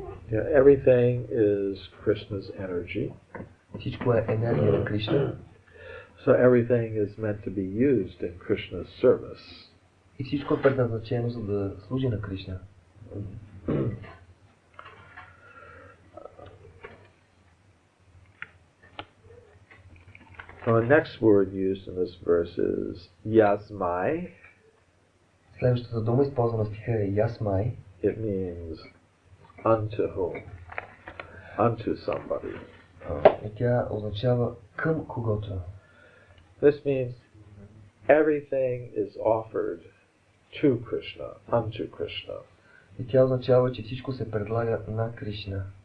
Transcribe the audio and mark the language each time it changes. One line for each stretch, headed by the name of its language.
English: Everything is Krishna's energy.
Bulgarian: Всичко е енергия на Кришна.
English: So everything is meant to be used in Krishna's service.
Bulgarian: И всичко е предназначено за да служи на Кришна.
English: So the next word used in this verse is yasmai.
Bulgarian: Следващата дума, използвана в стиха, е ясмай.
English: It means unto whom? Unto somebody.
Bulgarian: И тя означава към когото.
English: This means everything is offered to Krishna, unto Krishna.
Bulgarian: И тя означава, че всичко се предлага на Кришна.